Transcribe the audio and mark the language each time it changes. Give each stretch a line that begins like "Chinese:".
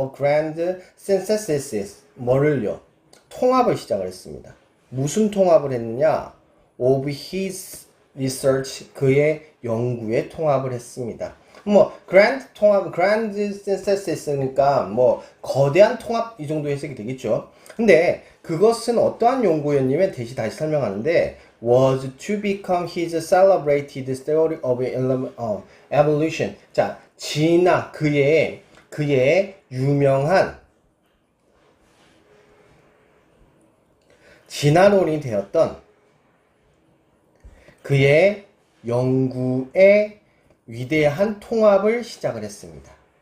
English: A grand synthesis.
Korean: 뭐를요? 통합을 시작을 했습니다. 무슨 통합을 했느냐?
English: Of his research.
Korean: 그의 연구에 통합을 했습니다. grand 통합, grand synthesis니까 거대한 통합 이 정도 해석이 되겠죠. 근데 그것은 어떠한 연구였냐면 다시 설명하는데
English: was to become his celebrated theory of evolution.
Korean: 자, 그의 유명한 진화론이 되었던 그의 연구의 위대한 통합을 시작을 했습니다.